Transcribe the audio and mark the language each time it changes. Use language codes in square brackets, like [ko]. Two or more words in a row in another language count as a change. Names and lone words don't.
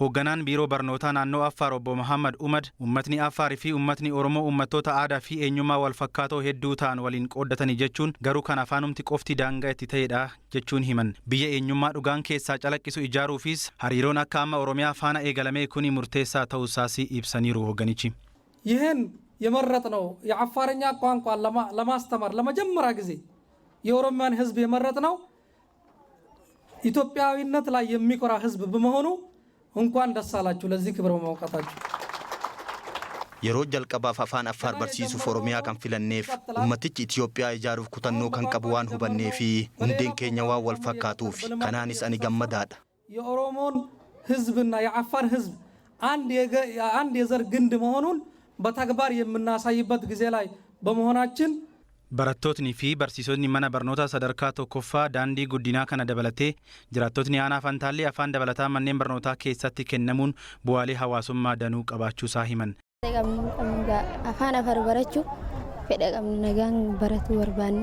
[om] Hoogganaan biiroo barnootaa naannoo Affaar obbo Muhammad Umad uummatni Affaarii fi uummatni Oromoo uummattoota aadaa fi eenyummaa wal fakkaatoo hedduu ta'an waliin qooddatanii jechuun garuu kan afaanumti qofti daangaa itti ta'edha jechuun himan. Biyya eenyummaa dhugaan keessaa calaqqisu ijaaruufis hariiroon akka amma Oromiyaa faana eegalame kuni murteessaa ta'uusaas ibsaniiru hoogganichi. [am] ይህን የመረጥነው የአፋርኛ ቋንቋን ለማስተማር ለመጀመሪያ ጊዜ የኦሮሚያን ህዝብ የመረጥነው ኢትዮጵያዊነት ላይ የሚኮራ ህዝብ በመሆኑ እንኳን ደስ አላችሁ ለዚህ ክብር በመውቃታችሁ። [om] Yeroo jalqabaaf afaan Affaar barsiisuuf Oromiyaa kan filanneef ummatichi Itoophiyaa ijaaruuf kutannoo kan qabu waan hubannee fi hundeen keenya waan wal fakkaatuuf kanaanis ani gammadaadha. [am] የኦሮሞን ህዝብና የአፋር ህዝብ አንድ የዘር ግንድ መሆኑን በተግባር የምናሳይበት ጊዜ ላይ በመሆናችን [om] Barattootni fi barsiisonni mana barnootaa sadarkaa tokkoffaa daandii guddinaa kana dabalatee jiraattotni aanaa Fantaallee afaan dabalataa manneen barnootaa keessatti kennamuun bu'aalee hawaasummaa danuu qabaachuusaa himan. Afaan Affaar barachuu fedha qabna nagaan baratuu barbaanna.